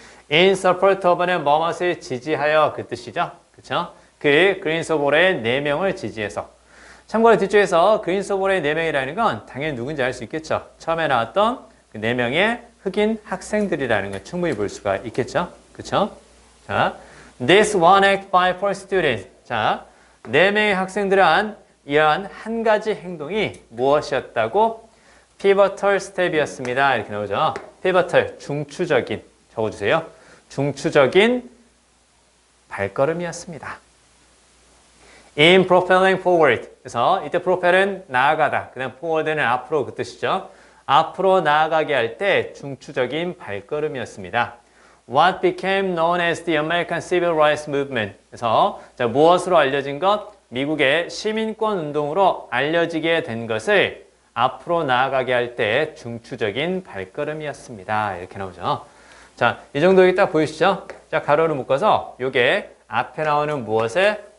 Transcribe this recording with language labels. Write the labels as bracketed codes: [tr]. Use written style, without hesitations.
[en] In support of [ko] 는 뭐뭇을 지지하여 그 뜻이죠. 그쵸? 그 그린스보로의 4명을 지지해서 참고로 뒤쪽에서 그린스보로의 4명이라는 건 당연히 누군지 알 수 있겠죠. 처음에 나왔던 그 4명의 흑인 학생들이라는 걸 충분히 볼 수가 있겠죠. 그쵸? [en] 자, this one act by four students. [ko] 자, 4명의 학생들은 이러한 한 가지 행동이 무엇이었다고? [en] pivotal step [ko] 이었습니다. 이렇게 나오죠. pivotal, 중추적인. 적어주세요. 중추적인 발걸음이었습니다. [en] In propelling forward. [ko] 그래서 이때 propel은 나아가다. 그 다음 forward는 앞으로 그 뜻이죠. 앞으로 나아가게 할 때 중추적인 발걸음이었습니다. [en] What became known as the American Civil Rights Movement. [ko] 그래서 자, 무엇으로 알려진 것? 미국의 시민권 운동으로 알려지게 된 것을 앞으로 나아가게 할 때 중추적인 발걸음이었습니다. 이렇게 나오죠. 자, 이 정도 여기 딱 보이시죠? 자, 가로를 묶어서 이게 앞에 나오는 무엇을?